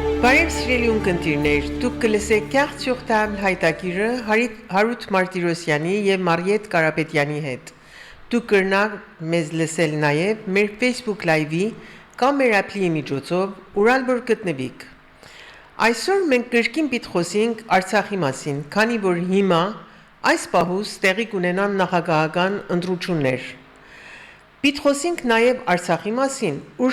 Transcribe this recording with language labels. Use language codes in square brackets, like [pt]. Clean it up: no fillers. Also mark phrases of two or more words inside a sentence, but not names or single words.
[hy] Բարև սիրելի ունկնդիրներ, դուք կլսեք Carte sur table հայտագիրը Հարութ Մարտիրոսյանի եւ Մարիետ Կարապետյանի հետ։ Դուք կրնակ մեզ լսել նաեւ մեր Facebook Live-ի կամ մեր appli-ի միջոցով, ուր որ գտնվիք։ Այսօր մենք կրկին պիտի խոսենք Արցախի մասին, քանի որ հիմա այս պահուս տեղի կունենան նախագահական ընտրություններ։ Պիտի խոսենք նաեւ Արցախի մասին, ուր